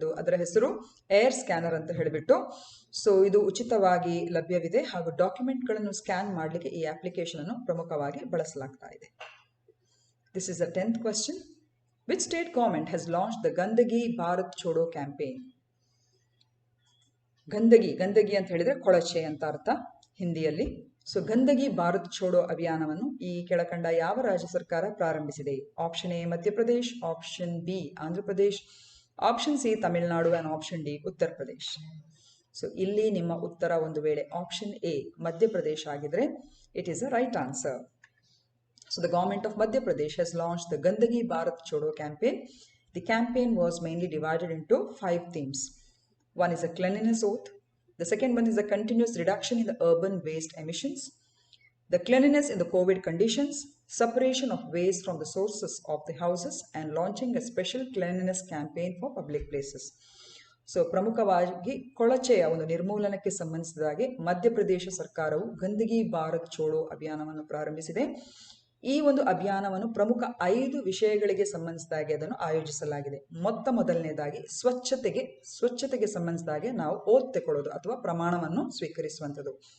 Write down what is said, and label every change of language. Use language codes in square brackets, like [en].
[kn] ಅದರ ಹೆಸರು air scanner ಅಂತ ಹೇಳಿಬಿಟ್ಟು. ಸೊ ಇದು ಉಚಿತವಾಗಿ ಲಭ್ಯವಿದೆ ಹಾಗೂ ಡಾಕ್ಯುಮೆಂಟ್ಗಳನ್ನು ಸ್ಕ್ಯಾನ್ ಮಾಡಲಿಕ್ಕೆ ಈ ಅಪ್ಲಿಕೇಶನ್ ಅನ್ನು ಪ್ರಮುಖವಾಗಿ ಬಳಸಲಾಗ್ತಾ ಇದೆ. [en] This is the 10th question. Which state government has launched the Gandagi Bharat Chodo campaign? [kn] ಗಂದಗಿ ಅಂತ ಹೇಳಿದ್ರೆ ಕೊಳಚೆ ಅಂತ ಅರ್ಥ ಹಿಂದಿಯಲ್ಲಿ. ಸೊ ಗಂದಗಿ ಭಾರತ್ ಛೋಡೋ ಅಭಿಯಾನವನ್ನು ಈ ಕೆಳಕಂಡ ಯಾವ ರಾಜ್ಯ ಸರ್ಕಾರ ಪ್ರಾರಂಭಿಸಿದೆ? Option A Madhya Pradesh, option B Andhra Pradesh, option C Tamil Nadu and option D Uttar Pradesh. So ಇಲ್ಲಿ ನಿಮ್ಮ ಉತ್ತರ ಒಂದು ವೇಳೆ ಆಪ್ಷನ್ ಎ ಮಧ್ಯಪ್ರದೇಶ್ ಆಗಿದ್ರೆ [en] It is a right answer. So the government of Madhya Pradesh has launched the Gandagi Bharat Chodo campaign. The campaign was mainly divided into 5 themes. One is a cleanliness oath. The second one is a continuous reduction in the urban waste emissions. The cleanliness in the COVID conditions, separation of waste from the sources of the houses, and launching a special cleanliness campaign for public places. [kn] So ಪ್ರಮುಖವಾಗಿ ಕೊಳಚೆಯ ಒಂದು ನಿರ್ಮೂಲನಕ್ಕೆ ಸಂಬಂಧಿಸಿದಾಗೆ ಮಧ್ಯಪ್ರದೇಶ ಸರ್ಕಾರವು ಗಂದಗಿ ಭಾರತ್ ಚೋಡೋ ಅಭಿಯಾನವನ್ನು ಪ್ರಾರಂಭಿಸಿದೆ. ಈ ಒಂದು ಅಭಿಯಾನವನ್ನು ಪ್ರಮುಖ 5 ವಿಷಯಗಳಿಗೆ ಸಂಬಂಧಿಸಿದಾಗೆ ಅದನ್ನು ಆಯೋಜಿಸಲಾಗಿದೆ. ಮೊದಲನೇದಾಗಿ ಸ್ವಚ್ಛತೆಗೆ ಸಂಬಂಧಿಸಿದಾಗೆ ನಾವು ಓತ್ ತಗೊಳ್ಳೋದು ಅಥವಾ ಪ್ರಮಾಣವನ್ನು ಸ್ವೀಕರಿಸುವಂಥದ್ದು.